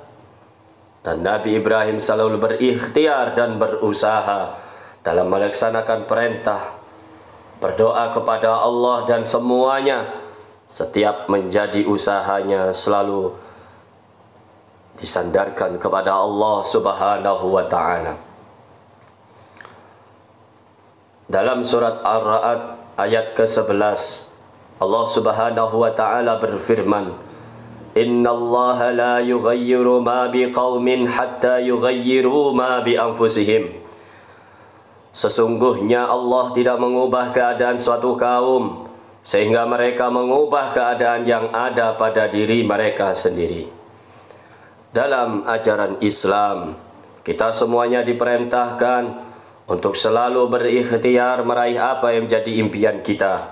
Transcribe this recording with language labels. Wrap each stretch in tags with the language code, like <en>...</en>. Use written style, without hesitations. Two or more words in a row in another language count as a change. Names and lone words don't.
<id>Dan Nabi Ibrahim selalu berikhtiar dan berusaha dalam melaksanakan perintah, berdoa kepada Allah, dan semuanya, setiap menjadi usahanya selalu disandarkan kepada Allah</id> <ar>سبحانه وتعالى.</ar> <id>Dalam surat Ar-Ra'd ayat ke-11, Allah</id> <ar>سبحانه وتعالى</ar> <id>berfirman,</id> <ar>إن الله لا يغير ما بقوم حتى يغيروا ما بأنفسهم.</ar> <id>Sesungguhnya Allah tidak mengubah keadaan suatu kaum sehingga mereka mengubah keadaan yang ada pada diri mereka sendiri. Dalam ajaran Islam, kita semuanya diperintahkan untuk selalu berikhtiar meraih apa yang menjadi impian kita.</id>